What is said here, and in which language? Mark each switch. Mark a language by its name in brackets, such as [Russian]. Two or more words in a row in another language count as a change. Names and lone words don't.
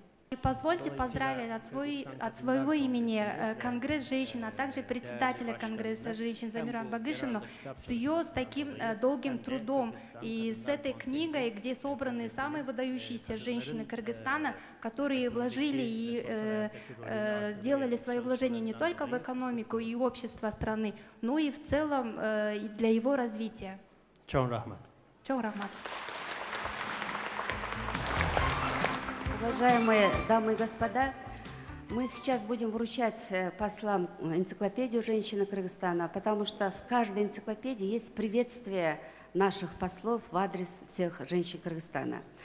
[Russian] И позвольте поздравить от своего имени Конгресс женщин, а также председателя Конгресса женщин Замиру Акбагышевну с таким долгим трудом и с этой книгой, где собраны самые выдающиеся женщины Кыргызстана, которые вложили и делали свои вложения не только в экономику и общество страны, но и в целом для его развития. [Kyrgyz] Чоң рахмат. Чоң рахмат. [Russian] Уважаемые дамы и господа, мы сейчас будем вручать послам энциклопедию «Женщины Кыргызстана», потому что в каждой энциклопедии есть приветствие наших послов в адрес всех женщин Кыргызстана.